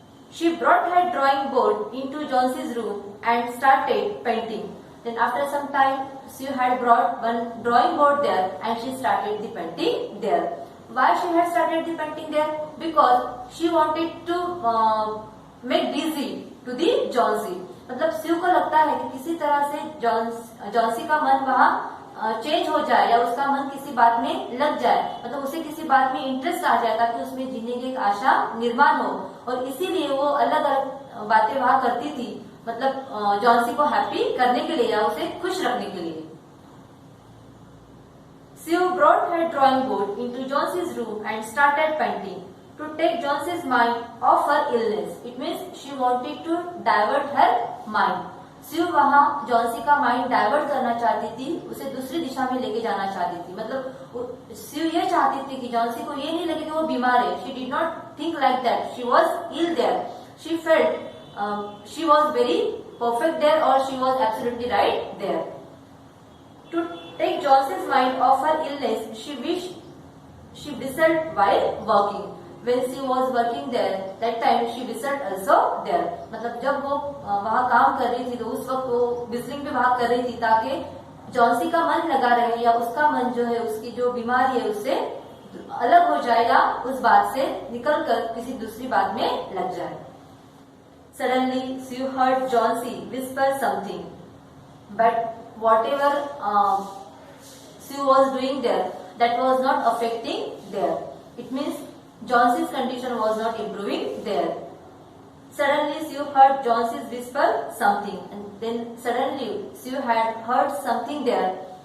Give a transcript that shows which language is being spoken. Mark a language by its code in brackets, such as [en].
[en] She brought her drawing board into Johnsy's room and started painting. Then after some time, she had brought one drawing board there and she started the painting there. Why she had started the painting there? Because she wanted to make busy to the Johnsy. [hi] मतलब स्यू को लगता है कि किसी तरह से Johnsy का मन वहाँ चेंज हो जाए या उसका मन किसी बात में लग जाए, मतलब उसे किसी बात में इंटरेस्ट आ जाए ताकि उसमें जीने की एक आशा निर्माण हो, और इसीलिए वो अलग अलग बातें वहाँ करती थी, मतलब जॉन्सी को हैप्पी करने के लिए या उसे खुश रखने के लिए. [en] Sue brought her drawing board into Johnsy's room and started painting to take Johnsy's mind off her illness. It means she wanted to divert her mind. [hi] स्यू वहाँ जॉन्सी का माइंड डाइवर्ट करना चाहती थी, उसे दूसरी दिशा में लेके जाना चाहती थी. मतलब स्यू ये चाहती थी कि जॉन्सी को ये नहीं लगे कि वो बीमार है. [en] She did not think like that. She was ill there. She felt she was very perfect there और she was absolutely right there. To take Johnsy's mind off her illness she whistled while working. When she was working there, that time she whistled also there. [hi] मतलब जब वो वहाँ काम कर रही थी तो उस वक्त वो whistling पे वहाँ कर रही थी ताकि जॉन्सी का मन लगा रहे या उसका मन जो है उसकी जो बीमारी है उससे अलग हो जाए या उस बात से निकल कर किसी दूसरी बात में लग जाए. [en] Suddenly Sue heard Johnsy whisper something, but whatever Sue was doing there, that was not affecting there. It means Johnsy's condition was not improving there. Suddenly Sue heard Johnsy's whisper something, and then suddenly Sue had heard something there.